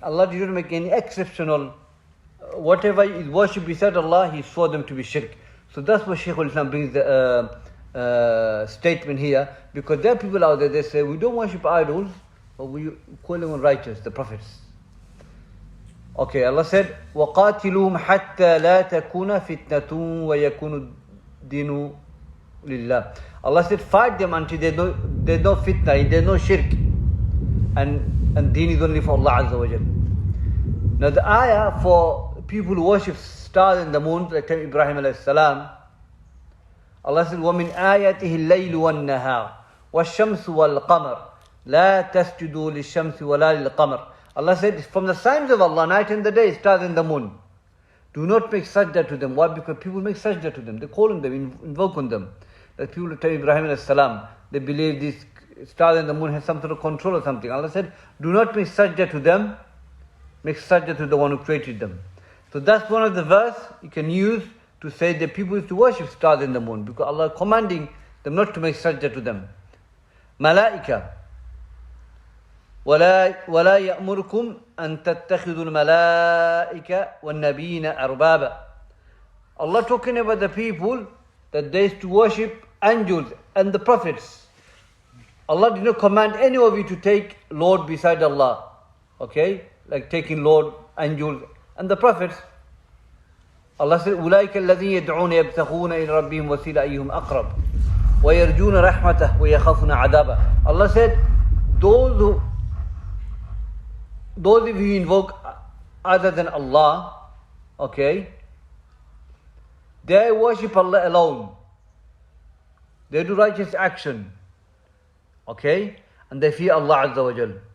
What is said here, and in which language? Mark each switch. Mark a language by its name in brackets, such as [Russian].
[English] Allah did not make any exceptional. Whatever is worship beside Allah, He saw them to be shirk. So that's what Shaykhul-Islam brings the statement here. Because there are people out there, they say, we don't worship idols, but we call them righteous, the prophets. Okay, Allah said, [Arabic] وَقَاتِلُهُمْ حَتَّى لَا تَكُونَ فِتْنَةٌ وَيَكُونُ الدِّينُ لِلَّهِ. [English] Allah said, fight them until there's no fitna, there's no shirk. And deen is only for Allah Azza wa Jal. Now the ayah for people who worship stars and the moon, like Ibrahim alayhi salam, Allah said, [Arabic] وَمِنْ آيَاتِهِ اللَّيْلُ وَالنَّهَارُ وَالشَّمْسُ وَالْقَمَرُ لَا تَسْجُدُوا لِلشَّمْسِ وَلَا لِلْقَمَرِ. [English] Allah said, from the signs of Allah, night and the day, stars and the moon. Do not make sajda to them. Why? Because people make sajda to them. They call on them, invoke on them. Like people tell Ibrahim alayhi salam, they believe these stars and the moon has some sort of control or something. Allah said, do not make sajda to them. Make sajda to the one who created them. So that's one of the verse you can use to say that people used to worship stars and the moon. Because Allah is commanding them not to make sajda to them. Malaika. [Arabic] ولا يأمركم أن تتخذوا الملائكة والنبيين أربابا. [English] Allah talking about the people that they used to worship angels and the prophets. Allah did not command any of you to take Lord beside Allah. Okay? Like taking Lord, angels and the prophets. Allah said, [Arabic] أولئك الذين يدعون يبتغون إلى ربهم وسيلة أيهم أقرب ويرجون رحمته ويخافون عذابه. [English] Allah said, those of you invoke other than Allah, okay, they worship Allah alone. They do righteous action, okay, and they fear Allah Azza wa Jal.